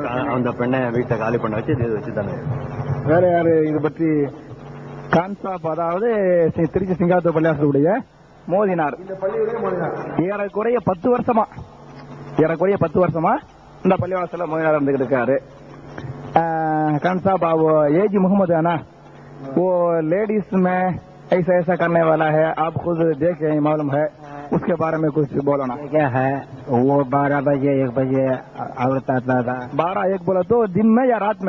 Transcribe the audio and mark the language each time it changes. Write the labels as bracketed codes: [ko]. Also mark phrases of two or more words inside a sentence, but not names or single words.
[ta] அந்த பெண்ணை வீட்டை காலி பண்ண வச்சு இதை வச்சு தானே. வேற யாரு இது பற்றி? கான்சாப், அதாவது திருச்சி சிங்காரத்தூர் பள்ளியாசலுடைய மோதினார். இந்த பள்ளியுடைய மோதினார் ஏறக்குறைய 10 வருஷமா இந்த பள்ளிவாசல மோதினார் இருந்துகிட்டு இருக்காரு. [hi] खान साहब अब एजी मोहम्मद है ना, वो लेडीज में ऐसा करने वाला है, आप खुद देखे मालूम है, उसके बारे में कुछ बोलो ना। क्या है वो 12 बजे 1 बजे औरत आता था। 12-1 बोला तो दिन में या रात में?